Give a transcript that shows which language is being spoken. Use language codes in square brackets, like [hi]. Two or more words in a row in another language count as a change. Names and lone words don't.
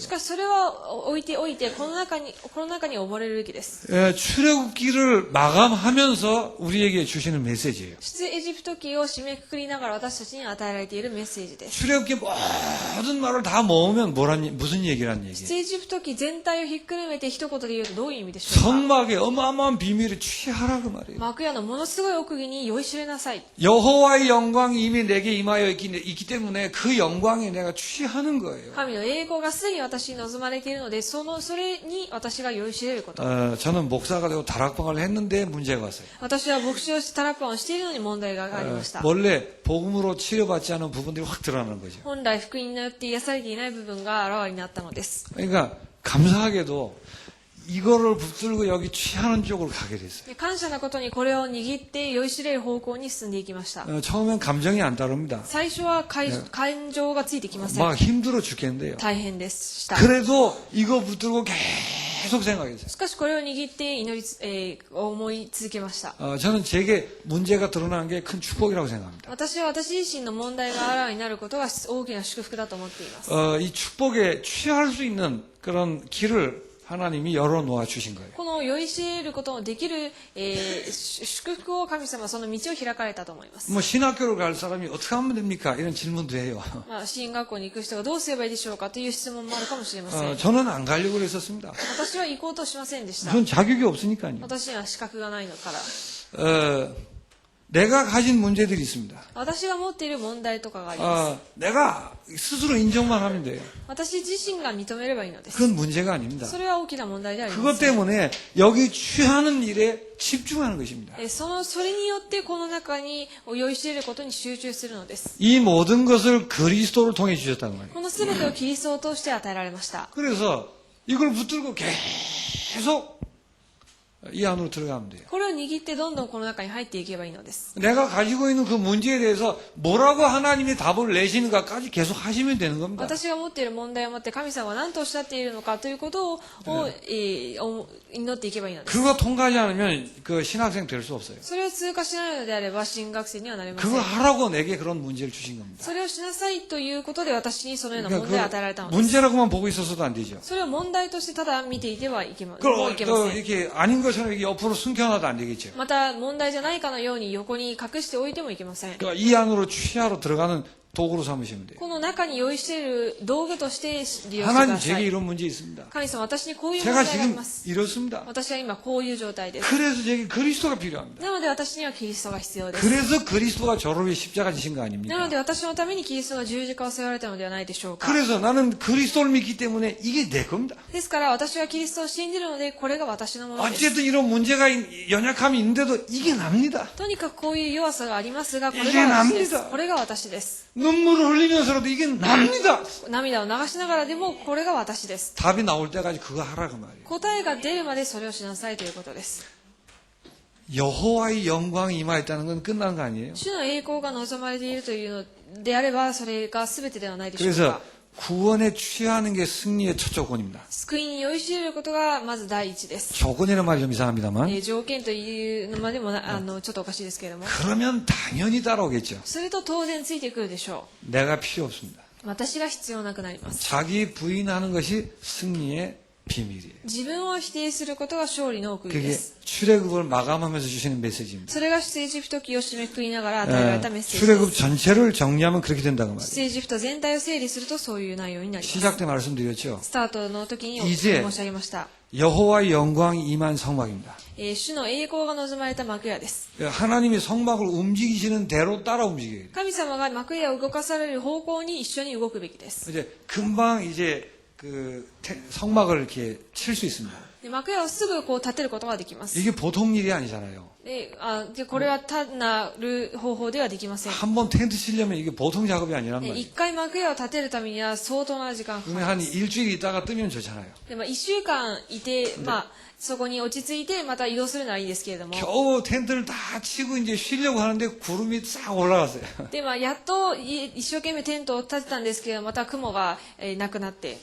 [ja] しかしそれは置いておいて、この中に溺れるべきです。 [ko] 출애굽기를 마감하면서 우리에게 주시는 메시지예요. [ja] 出エジプト記を締めくくりながら私たちに与えられているメッセージです。 [ko] 출애굽기 모든 말을 다 모으면 무슨 얘기란 얘기예요? [ja] 出エジプト記全体をひっくるめて一言で言うとどういう意味でしょうか。 [ko] 성막의 어마어마한 비밀에 취하라 그 말이에요. [ja] 幕屋のものすごい奥義に酔いしれなさい。 [ko] 여호와의 영광이 이미 내게 임하여 있기 때문에 그 영광에 내가 취하는 거예요. [ja] 神の栄光がすでに私に望まれているので、それに私が酔いしれること。 [ko] 저는 목사가 되고 다락방을 했는데 문제가 왔어요. [ja] 私は牧師をしてタラッパンをしているのに問題がありました。 [ko] 원래 복음으로 치료받지 않은 부분들이 확 드러나는 거죠. [ja] 本来福音によって癒されていない部分があらわになったのです。 [ko] 그러니까 감사하게도 이거를 붙들고 여기 취하는 쪽으로 가게 됐어요. [ja] 感謝なことにこれを握って酔いしれる方向に進んでいきました。 [ko] 처음엔 감정이 안 따릅니다. [ja] 最初は感情がついてきません。 [ko] 막 힘들어 죽겠는데요. [ja] 大変でした。 [ko] 그래도 이거 붙들고 계속 생각했어요. [ja] しかしこれを握って思い続けました。 [ko] 저는 제게 문제가 드러나는 게 큰 축복이라고 생각합니다. [ja] 私は私自身の問題があらわになることが大きな祝福だと思っています。 [ko] 이 축복에 취할 수 있는 그런 길을 하나님이 열어놓아 주신 거예요. [ja] この酔いしれることのできる、祝福を神様はその道を開かれたと思います。 [ko] 뭐 신학교를 갈 사람이 어떻게 하면 됩니까? 이런 질문도 해요. [ja] 進学校に行く人がどうすればいいでしょうかという質問もあるかもしれません。 [ko] 저는 안 가려고 그랬었습니다. [ja] 私は行こうとしませんでした。 [ko] 전 자격이 없으니까요. [ja] 私には資格がないのから。 [ko] 내가 가진 문제들이 있습니다. [ja] 私が持っている問題とかがあります。 [ko] 내가 스스로 인정만 하면 돼요. [ja] 私自身が認めればいいのです。 [ko] 그건 문제가 아닙니다. [ja] それは大きな問題でありま [ko] 그것 [ja] せん。 [ko] 때문에 여기 취하는 일에 집중하는 것입니다. [ja] それによってこの中に酔いしれることに集中するのです。 [ko] 이 모든 것을 그리스도를 통해 주셨다는 거예요. [ja] この全てをキリストを通して与えられました。 [ko] 그래서 이걸 붙들고 계속 이 안으로 들어가면 돼요. [ja] これを握ってどんどんこの中に入っていけばいいのです。 [ko] 내가 가지고 있는 그 문제에 대해서 뭐라고 하나님이 답을 내시는가까지 계속 하시면 되는 겁니다. [ja] 私が持っている問題を持って神様は何とおっしゃっているのかということを、祈っていけばいいのです。 [ko] 그거 통과하지 않으면 그 신학생 될 수 없어요. [ja] それを通過しないのであれば進学生にはなれません。 [ko] 그거 하라고 내게 그런 문제를 주신 겁니다. [ja] それをしなさいということで私にそのような問題を与えられたのです。 [ko] 문제라고만 보고 있어서도 안 되죠. [ja] それを問題としてただ見ていてはいけません。 [ko] 그걸 또 이렇게 아닌 것처럼 이렇게 옆으로 숨겨놔도 안 되겠죠. [ja] また問題じゃないかのように横に隠しておいてもいけません。 [ko] 그러니까 이 안으로 취하러 들어가는 도구로 삼으시면 돼요. [ja] この中に酔いしている道具として利用してくだ [ko] 하나님 [ja] さ [ko] 제게 [ja] い。 [ko] 이런 문제 있습니다. [ja] 神様、私にこういう問 [ko] 제가 [ja] 題があり [ko] 지금 [ja] ます。 [ko] 이렇습니다. [ja] 私は今こういう状態です。 [ko] 그래서 제게 그리스도가 필요합니다. [ja] なので私にはキリストが必要です。 [ko] 그래서 그리스도가 저를 위해 십자가 지신 거 [ja] なの [ko] 아닙니까? [ja] で私のためにキリストが十字架を背負われたのではないでしょうか。 [ko] 그래서 나는 그리스도를 믿기 때문에 이게 내 겁니다. [ja] ですから私はキリストを信じるのでこれが私のものです。 [ko] 어쨌든 이런 문제가 연약함이 있는데도 이게 납니다. [ja] とにかくこういう弱さがありますがこれ [ko] 이게 [ja] が私です [ko] 납니다. 。 [ja] これが私です。 [ko] 눈물을 흘리면서라도 이게 납니다. [ja] 涙を流しながらでもこれが私です。 [ko] 답이 나올 때까지 그거 하라 그 말이에요. [ja] 答えが出るまでそれをしなさいということです。 [ko] 여호와의 영광이 임하였다는 건 끝난 거 아니에요? [ja] 主の栄光が望まれているというのであればそれが全てではないでしょう [ko] 그래서 [ja] か。 [ko] 구원에 취하는 게 승리의 첫 조건입니다. [ja] 救いに酔いしれることがまず第一です。 [ko] 조건이라는 말이 좀 이상합니다만 [ja] 条件というのまでもちょっとおかしいですけれども、 [ko] 그러면 당연히 따라오겠죠. [ja] それと当然ついてくるでしょ [ko] 내가 필요 없습니다. [ja] う。私が必要なくなります。 [ko] 자기 부인하는 것이 승리의 비밀이에요. [ja] 自分を否定することが勝利の奥義で [ko] 그게 [ja] す。 [ko] 출애굽을 마감하면서 주시는 메시지입니다. [ja] それが出エジプト記を締めくくりながら与えられたメッセージで [ko] 출애굽 [ja] す。 [ko] 전체를 정리하면 그렇게 된다고 말이에요. [ja] 出エジプト全体を整理するとそういう内容になります。 [ko] 시작 때 말씀드렸죠. [ja] スタートの時に申 [ko] 이제 [ja] し上げました。 [ko] 여호와의 영광이 임한 성막입니다. [ja] 主の栄光が望まれた幕屋です。 [ko] 하나님이 성막을 움직이시는 대로 따라 움직여야 돼요. [ja] 神様が幕屋を動かされる方向に一緒に動くべきです。 [ko] 이제 금방 이제 성막을 이렇게 칠 수 있습니다. [ja] で幕屋をすぐこう立てることができます。 [ko] 이게 보통 일이 아니잖아요. [ja] でこれは単なる方法ではできません。 [ko] 한 번 텐트 치려면 이게 보통 작업이 아니란 [ja] で [ko] 말이에요. [ja] 一回幕屋を立てるためには相当な時間がかか [ko] 그러면 [ja] り [ko] 한 [ja] ます。 [ko] 일주일 있다가 뜨면 좋잖아요. [ja] で1週間いて、そこに落ち着いてまた移動するのはいいんですけれども、 [ko] 겨우 텐트를 다 치고 이제 쉬려고 하는데 구름이 싹 올라갔어요. [ja] でやっと一生懸命テントを立てたんですけど、また雲がなくなって、